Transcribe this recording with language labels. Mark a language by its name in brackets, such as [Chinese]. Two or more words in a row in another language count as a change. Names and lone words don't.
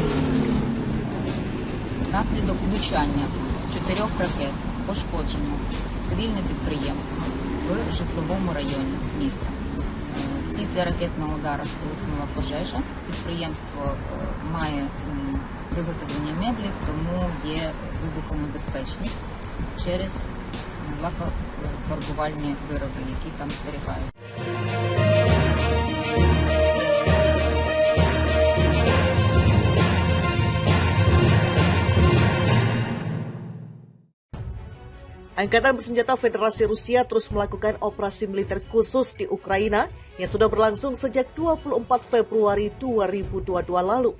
[Ukrainian] Внаслідок влучання 4 ракет пошкоджено цивільне підприємство в житловому районі міста. Після ракетного удару спалахнула пожежа. Підприємство має виготовлення меблів, тому є вибухонебезпечність через лакофарбувальні вироби, які там зберігають. [Indonesian] Angkatan Bersenjata Federasi Rusia terus melakukan operasi militer khusus di Ukraina yang sudah berlangsung sejak 24 Februari 2022 lalu.